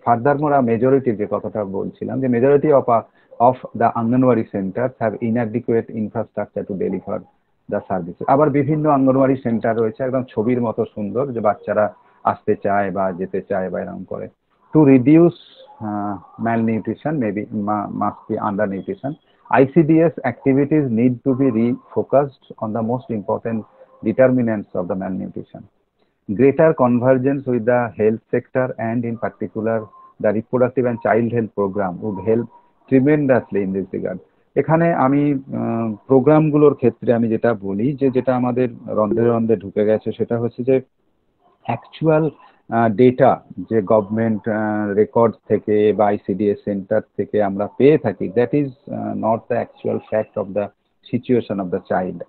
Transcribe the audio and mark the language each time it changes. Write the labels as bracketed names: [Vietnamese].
[English] furthermore [Bangla] মেজরিটির যে কথাটা বলছিলাম, [English] যে majority of the anganwadi centre have inadequate infrastructure to deliver the service. [Bangla] আবার বিভিন্ন অঙ্গনওয়াড়ি সেন্টার রয়েছে একদম ছবির মতো সুন্দর, যে বাচ্চারা আসতে চায় বা যেতে চায় বা এরকম করে। [English] To reduce malnutrition, maybe must be undernutrition, ICDS activities need to be refocused on the most important determinants of the malnutrition. Greater convergence with the health sector, and in particular the reproductive and child health program, would help tremendously in this regard. [Bangla] এখানে আমি প্রোগ্রামগুলোর ক্ষেত্রে আমি যেটা বলি, যে যেটা আমাদের রন্ধে রন্ধে ঢুকে গেছে, সেটা হচ্ছে যে অ্যাকচুয়াল ডেটা যে গভর্নমেন্ট রেকর্ড থেকে বা ICDS সেন্টার থেকে আমরা পেয়ে থাকি, [English] That is not the actual fact of the situation of the child.